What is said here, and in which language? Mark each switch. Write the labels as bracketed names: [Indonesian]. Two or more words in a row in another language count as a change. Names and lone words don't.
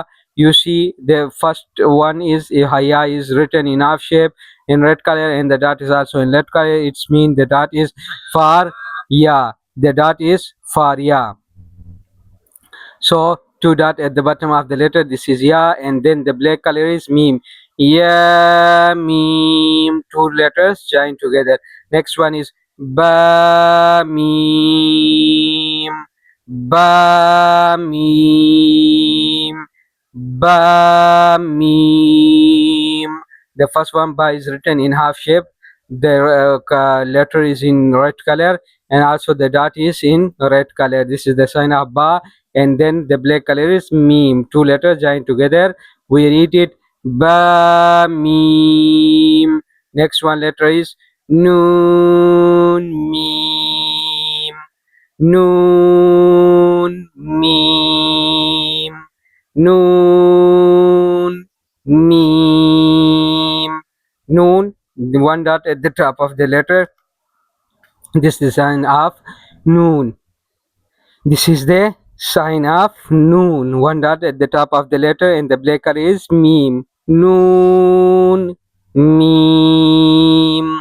[English] You see the first one is Ya is written in half shape in red color, and the dot is also in red color. It's mean the dot is for Ya. The dot is for Ya. So two dot at the bottom of the letter, this is ya, and then the black color is meme. Ya meme, two letters joined together. Next one is ba meme, ba meme, ba meme. The first one ba is written in half shape. The letter is in red color, and also the dot is in red color. This is the sign of ba, and then the black color is meme. Two letters joined together. We read it ba meme. Next one letter is noon meme. Noon meme. Noon meme. Noon. The one dot at the top of the letter. This is the sign of noon. This is the sign of noon. One dot at the top of the letter, and the black color is meme. Noon meme.